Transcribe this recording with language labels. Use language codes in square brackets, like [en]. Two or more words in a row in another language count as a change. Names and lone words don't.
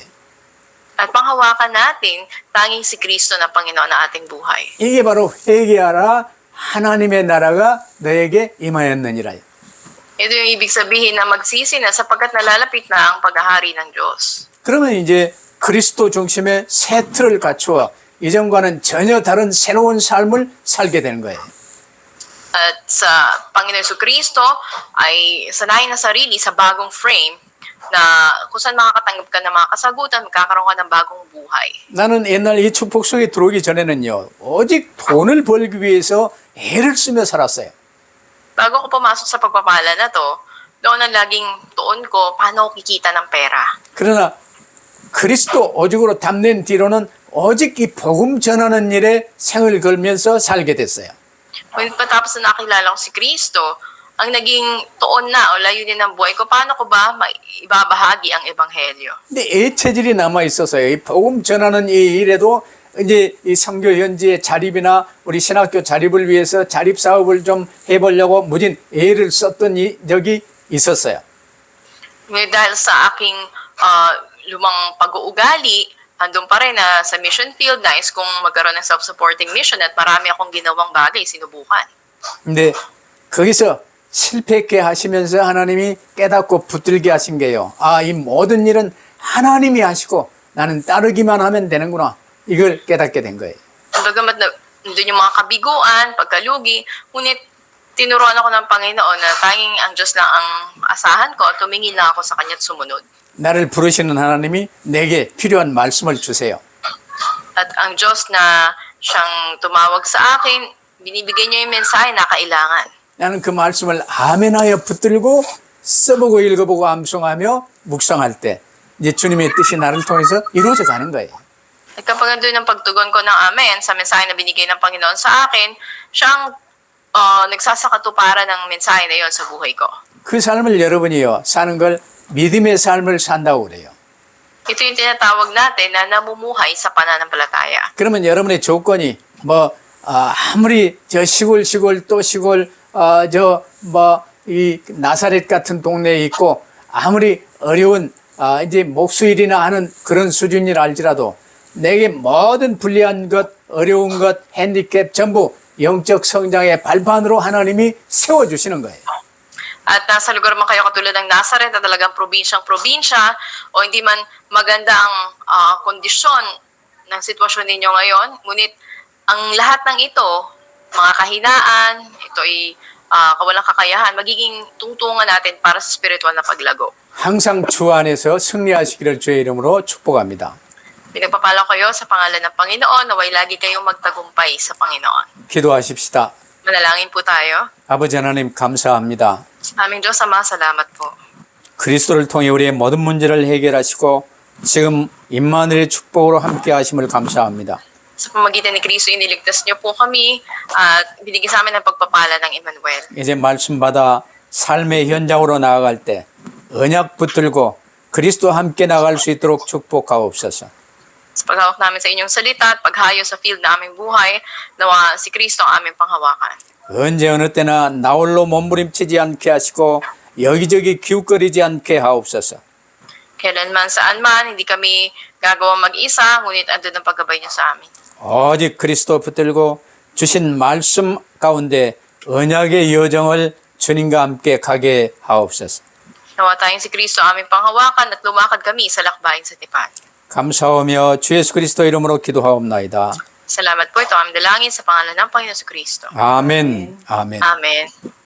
[tl] At panghawakan natin tanging si Kristo na Panginoon na ating buhay. [ko] 이게 바로 회개하라 하나님의 나라가 너에게 임하였느니라. [tl] Ito yung ibig sabihin na magsisi na sapagkat nalalapit na ang paghahari ng Diyos. [ko] 그러면 이제 그리스도 중심의 새 틀을 갖추어 이전과는 전혀 다른 새로운 삶을 살게 되는 거예요. [tl] At sa Panginoon Kristo ay sanayin na sarili sa bagong frame na kung saan makakatanggap ka ng mga kasagutan, magkakaroon ka ng bagong buhay. [ko] 나는 옛날 이 축복 속에 들어오기 전에는요. 오직 돈을 벌기 위해서 애를 쓰며 살았어요. [tl] Bago ako pumasok sa pagpapala na to, doon ang laging tuon ko paano ako kikita ng pera. [ko] 그러나 그리스도 오직으로 담는 뒤로는 오직 이 복음 전하는 일에 생을 걸면서 살게 됐어요. [tl] Ngunit patapos na nakilala ko si Kristo, ang naging tuon na o layunin ng buhay ko, paano ko ba ibabahagi ang Ebanghelyo? [ko] 근데 애체질이 남아 있어서요. 이 복음 전하는 이 일에도 이제 이 선교 현지의 자립이나 우리 신학교 자립을 위해서 자립 사업을 좀 해보려고 무진 애를 썼던 적이 있었어요. [tl] Ngunit dahil sa aking lumang pag-uugali, andun pa rin na sa [en] mission field, [tl] nais kong magkaroon ng [en] self-supporting mission [tl] at marami akong ginawang bagay, sinubukan. [ko] 근데 거기서 실패했게 하시면서 하나님이 깨닫고 붙들게 하신 게요. 아, 이 모든 일은 하나님이 하시고 나는 따르기만 하면 되는구나. 이걸 깨닫게 된 거예요. [tl] Bagamat nandun yung mga kabiguan, pagkalugi, ngunit tinuruan ako ng Panginoon na tanging ang Diyos lang ang asahan ko at tumingin lang ako sa Kanya at sumunod. [ko] 나를 부르시는 하나님이 내게 필요한 말씀을 주세요. [tl] At ang Diyos na siyang tumawag sa akin, binibigay niya yung mensahe na kailangan. [ko] 나는 그 말씀을 아멘하여 붙들고 써보고 읽어보고 암송하며 묵상할 때 이제 주님의 뜻이 나를 통해서 이루어져 가는 거예요. [tl] At kapag nandun ang pagtugon ko ng amen sa mensahe na binigay ng Panginoon sa akin, siya ang nagsasakatuparan ng mensahe na yon sa buhay ko. [ko] 그 삶을 여러분이요 사는 걸 믿음의 삶을 산다고 그래요. [tl] Ito yung tinatawag natin na namumuhay sa pananampalataya. [ko] 그러면 여러분의 조건이 아무리 저 시골 또 시골 이 나사렛 같은 동네에 있고 아무리 어려운 이제 목수일이나 하는 그런 수준이라 할지라도 내게 모든 불리한 것, 어려운 것, 핸디캡 전부 영적 성장의 발판으로 하나님이 세워주시는 거예요. [tl] At nasa lugar man kayo katulad ng Nazareth na talagang probinsyang-probinsya o hindi man maganda ang kondisyon ng sitwasyon ninyo ngayon, ngunit ang lahat ng ito, mga kahinaan, ito ay kawalang kakayahan, magiging tungtungan natin para sa spiritual na paglago. [ko] 항상 주 안에서 승리하시기를 주의 이름으로 축복합니다. [tl] Pinagpapala kayo sa pangalan ng Panginoon, naway lagi kayong magtagumpay sa Panginoon. [ko] 기도하십시다. [tl] Manalangin po tayo. [ko] 아버지 하나님 감사합니다. [tl] Aming Diyos Ama, salamat po. [ko] 그리스도를 통해 우리의 모든 문제를 해결하시고 지금 임마누엘의 축복으로 함께 하심을 감사합니다. [tl] Sa pamagitan ni Kristo, iniligtas niyo po kami at binigyan sa amin ang pagpapala ng Emmanuel. [ko] 이제 말씀 받아 삶의 현장으로 나아갈 때 언약 붙들고 그리스도와 함께 나갈 수 있도록 축복하옵소서. [tl] Sa paghawak namin sa inyong salita at paghayo sa field na aming buhay, nawa si Kristo ang aming panghawakan. [ko] 언제 어느 때나 나홀로 몸부림치지 않게 하시고 여기저기 기웃거리지 않게 하옵소서. [tl] Kailanman saan man, hindi kami gagawa mag-isa, ngunit andun ang paggabay niyo sa amin. [ko] 오직 그리스도 붙들고 주신 말씀 가운데 언약의 여정을 주님과 함께 가게 하옵소서. [tl] Nawa tayong si Kristo ang aming panghawakan at lumakad kami sa lakbayin sa tipan. [ko] 감사하며 주 예수 그리스도 이름으로 기도하옵나이다. [tl] Salamat po ito ang dalangin sa pangalan ng Panginoon sa Kristo. [ko] 아멘. 아멘. [tl] Amen.